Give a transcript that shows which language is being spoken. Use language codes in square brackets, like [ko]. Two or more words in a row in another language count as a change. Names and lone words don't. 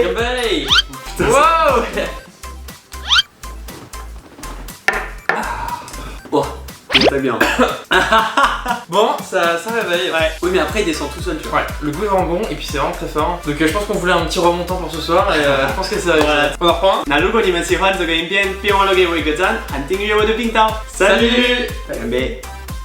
[fr] Gabé. Wow. Oh, très bien. Bon, ça réveille. Ouais. Oui mais après il descend tout seul tu vois. Ouais, le goût est vraiment bon et puis c'est vraiment très fort. Donc je pense qu'on voulait un petit remontant pour ce soir et je pense que ça va. Voilà. On en reprend. [zh] 那如果你们喜欢这个影片，别忘了给我一个赞，和订阅我的频道。Salut. Gabé.